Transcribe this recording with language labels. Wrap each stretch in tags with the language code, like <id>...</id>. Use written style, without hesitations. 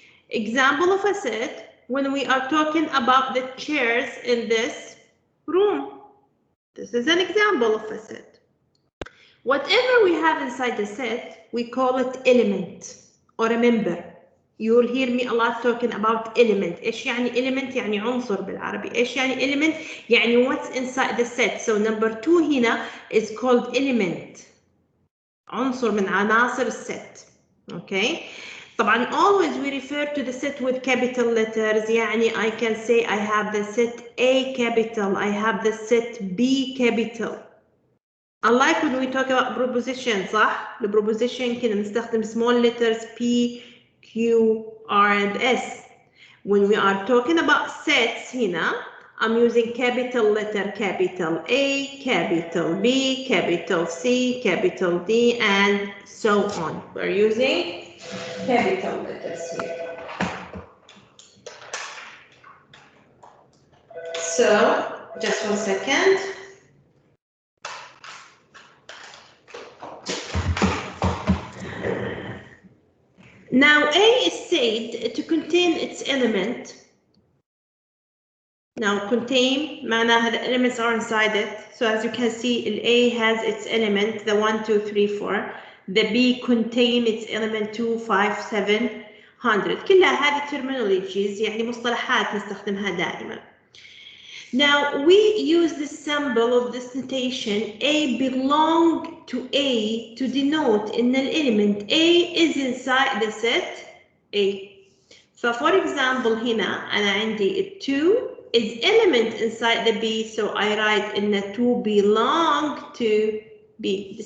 <en>Example of a set when we are talking about the chairs in this room. This is an example of a set. Whatever we have inside the set, we call it element or a member. You will hear me a lot talking about element.</en> <ar>إيش يعني element؟ يعني عنصر بالعربي. إيش يعني element؟ يعني</ar> <en>what's inside the set. So number 2 هنا is called element.</en> <ar>عنصر من عناصر الset.</ar> <en>Okay. طبعا always we refer to the set with capital letters. يعني I can say I have the set A capital. I have the set B capital. Unlike when we talk about preposition, صح؟ The preposition</en> <ar>كنا نستخدم</ar> <en>small letters P, Q, R, and S. When we are talking about sets هنا, I'm using capital letter, capital A, capital B, capital C, capital D, and so on. We're using capital letters here. So, just 1 second. Now, A is said to contain its element. Now, contain, معناها the elements are inside it. So as you can see, A has its element, the 1, 2, 3, 4. The B contain its element 2, 5, 7, 100.</en> <ar>كلها هذه terminologies, يعني مصطلحات نستخدمها دائما.</ar> <en>Now, we use the symbol of this notation A belong to A to denote in the element A is inside the set A. So, for example,</en> <ar>هنا أنا عندي</ar> <en>2 is element inside the B, so I write in the 2 belong to B.</en>